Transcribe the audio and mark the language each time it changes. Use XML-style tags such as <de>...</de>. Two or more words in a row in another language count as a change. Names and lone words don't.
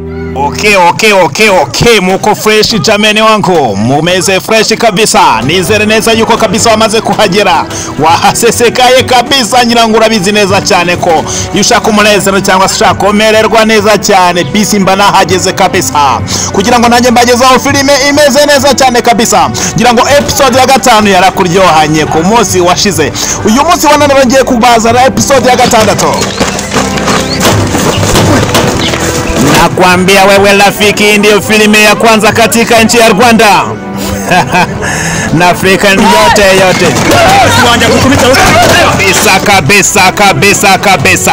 <sw>Okay, muko fresh jameni wangu,</sw> <rw>mumeze fresh kabisa. Nizere neza yuko kabisa wamaze kuhagera, wahasesekaye kabisa. Nyirango urabizi neza cyane ko yushaka umunezero cyangwa se ushaka kumererwa neza cyane, bisi mba nahageze kabisa kugira ngo nanjye mbagezaho filime imeze neza cyane kabisa. Ngira ngo episode ya 5 yarakuryohanye ku munsi washize. Uyu munsi wananira ngiye kubazana episode ya 6.</rw> <sw>Nakwambia wewe rafiki, ndio filime ya kwanza katika nchi ya Rwanda na Afrika yote. Kabisa.</sw>